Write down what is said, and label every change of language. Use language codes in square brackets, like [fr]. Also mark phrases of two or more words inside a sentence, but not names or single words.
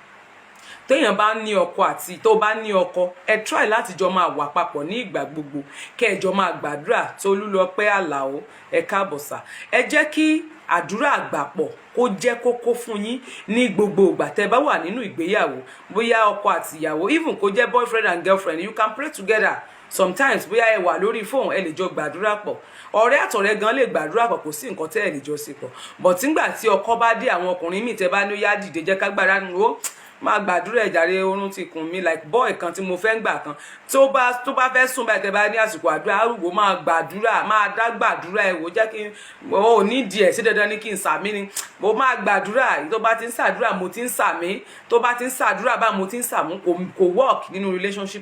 [yo] Téèyàn bá ní ọkọ àti tó bá ní ọkọ, ẹ try láti jọ máa wà papọ̀ ní ìgbà gbogbo, kẹjọ máa gbàdúrà. Tolúlọpẹ́ Àlàó, ẹ káàbọ̀ sà. Ẹ jẹ́ kí àdúrà àgbàpọ̀ kó jẹ́ kókó fún yín ní gbogbo ìgbà tẹ́ bá wà nínú ìgbéyàwó, bóyá ọkọ àti ìyàwó, even kó jẹ́ [en] boyfriend and girlfriend, you can pray together. [yo] Sometimes bóyá ẹ wà lórí fóònù, ẹ lè jọ gbàdúrà pọ̀. Ọ̀rẹ́ àtọ̀rẹ́ gan lè gbàdúrà pọ̀, kò sí nǹkan tẹ́ ẹ lè jọ ṣe pọ̀. But nígbà tí ọkọ bá dé, àwọn ọkùnrin míì tẹ́ bá ní ó yá dìde jẹ́ ká gbàdúrà nù, ó máa gbàdúrà ẹ̀jàre, orun ti kùn mí, like boy kan tí mo fẹ́ ń gbà kan tó bá fẹ́ sùn báyìí tẹ́ bá ní àsìkò àdúrà, arúgbó máa gbàdúrà, máa dá gbàdúrà ẹ̀wò jẹ́ kí ó ní díẹ̀ sí dandan ní kí n sàmí ni, mo máa gbàdúrà. Tó bá ti ń ṣàdúrà mo ti ń sàmí, tó bá ti ń ṣàdúrà bá mo ti ń sàmú, kò work nínú relationship.